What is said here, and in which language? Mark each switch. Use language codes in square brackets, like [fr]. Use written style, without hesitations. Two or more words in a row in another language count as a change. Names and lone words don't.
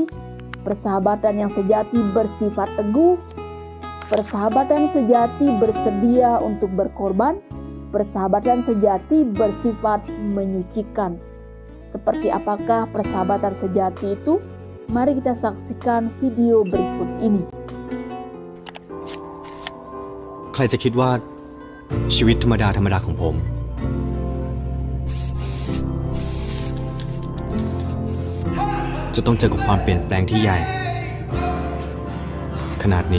[id] Persahabatan yang sejati bersifat teguh. Persahabatan sejati bersedia untuk berkorban. Persahabatan sejati bersifat menyucikan. Seperti apakah persahabatan sejati itu? Mari kita saksikan video berikut ini. [th] ใครจะคิดว่าชีวิตธรรมดาของผมจะต้องเจอกับความเปลี่ยนแปลงที่ใหญ่ขนาดนี้